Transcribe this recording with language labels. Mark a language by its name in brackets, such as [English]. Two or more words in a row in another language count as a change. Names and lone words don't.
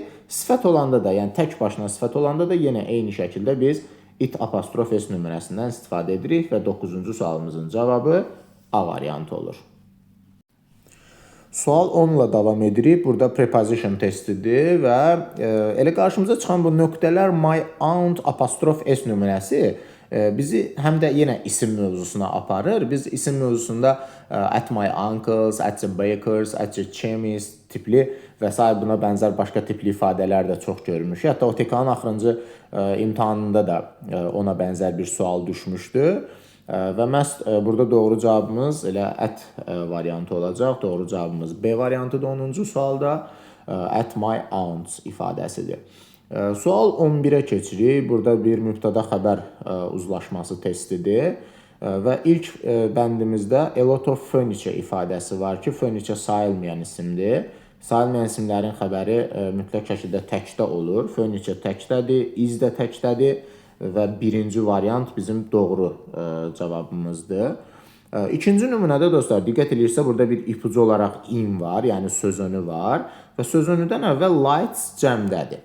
[Azerbaijani] Sifət olanda da, yəni tək başına sifət olanda da yenə eyni şəkildə biz it apostrof s nümunəsindən istifadə edirik və 9-cu sualımızın cavabı A variantı olur. Sual 10-la davam edirik. Burada preposition testidir və elə qarşımıza çıxan bu nöqtələr [English] my aunt [Azerbaijani] apostrof s nümunəsi bizi həm də yenə isim mövzusuna aparır. Biz isim mövzusunda [English] at my uncles, at the bakers, at the chemist [Azerbaijani] tipli və s. buna bənzər başqa tipli ifadələr də çox görmüşük. Hətta OTK-nın axırıncı imtahanında da ona bənzər bir sual düşmüşdü. Və məhz burada doğru cavabımız elə at variantı olacaq. Doğru cavabımız B variantıdır 10-cu sualda. [English] at my aunt's [Azerbaijani] ifadəsidir. Sual 11-ə keçirik. Burada bir mübtəda xəbər uzlaşması testidir. Və ilk bəndimizdə [English] a lot of furniture [Azerbaijani] ifadəsi var ki, furniture sayılmayan isimdir. Sayılmayan isimlərin xəbəri mütləq şəkildə təkdə olur. Furniture təkdədir, is də təkdədir və birinci variant bizim doğru cavabımızdır. İkinci nümunədə dostlar, diqqət edirsə burada bir ipucu olaraq in var, yəni söz önü var və söz önüdən əvvəl lights cəmdədir.